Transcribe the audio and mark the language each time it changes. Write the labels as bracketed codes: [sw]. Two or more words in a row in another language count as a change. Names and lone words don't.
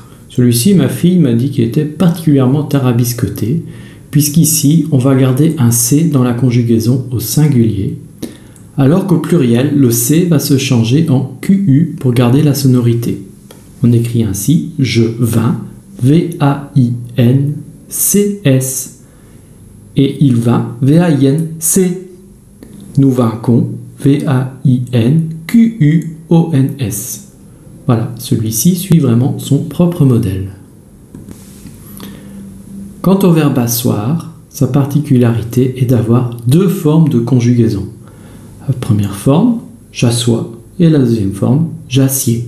[fr] Celui-ci, ma fille m'a dit qu'il était particulièrement tarabiscoté, puisqu'ici, on va garder un C dans la conjugaison au singulier, alors qu'au pluriel, le C va se changer en QU pour garder la sonorité. On écrit ainsi je vins, V-A-I-N-C-S, et il vint, V-A-I-N-C. Nous vaincons, V-A-I-N-Q-U-O-N-S. Voilà, celui-ci suit vraiment son propre modèle. Quant au verbe asseoir, sa particularité est d'avoir 2 formes de conjugaison. La première forme, j'assois, et la deuxième forme, j'assieds.